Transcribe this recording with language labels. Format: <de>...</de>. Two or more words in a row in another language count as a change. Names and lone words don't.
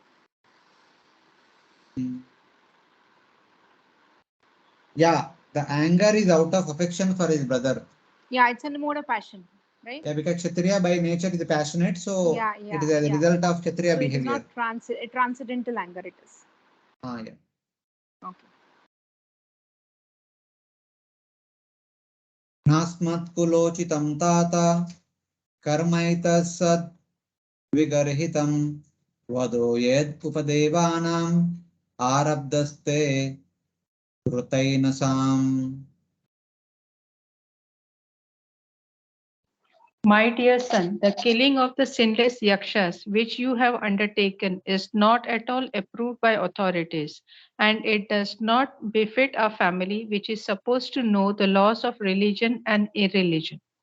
<en>Yeah, the anger is out of affection for his brother. Yeah, it's in the mode of passion, right? Yeah, because Kshatriya by nature is passionate, so Yeah, it is a result of Kshatriya so behavior. it is not transcendental anger, it is. Yeah. Okay.</en> <sa>Nasmat kulochitam tata karmaita sad vigarhitam vado yed upadevanam arabdaste rutainasam.</sa> <en>My dear son, the killing of the sinless yakshas which you have undertaken is not at all approved by authorities, and it does not befit a family which is supposed to know the laws of religion and irreligion.</en>